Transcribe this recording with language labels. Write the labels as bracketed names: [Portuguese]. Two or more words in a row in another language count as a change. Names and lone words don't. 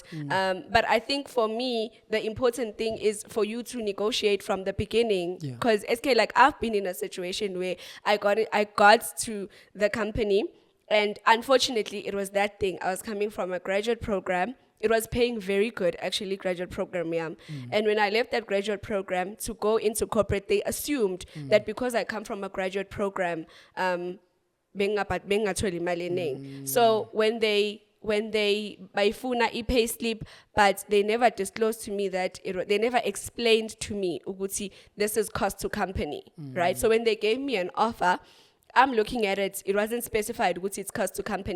[English] But I think for me, the important thing is for you to negotiate from the beginning, because SK, like, I've been in a situation where I got to the company, and unfortunately it was that thing. I was coming from a graduate program. It was paying very good, actually, graduate program, And when I left that graduate program to go into corporate, they assumed that because I come from a graduate program, [North Ndebele] bengatholi imali eningi. [English] So when they [North Ndebele] bayifuna i-pay slip, [English] but they never disclosed to me that they never explained to me ukuthi this is cost to company, right? So when they gave me an offer, I'm looking at it, it wasn't specified ukuthi it's cost to company.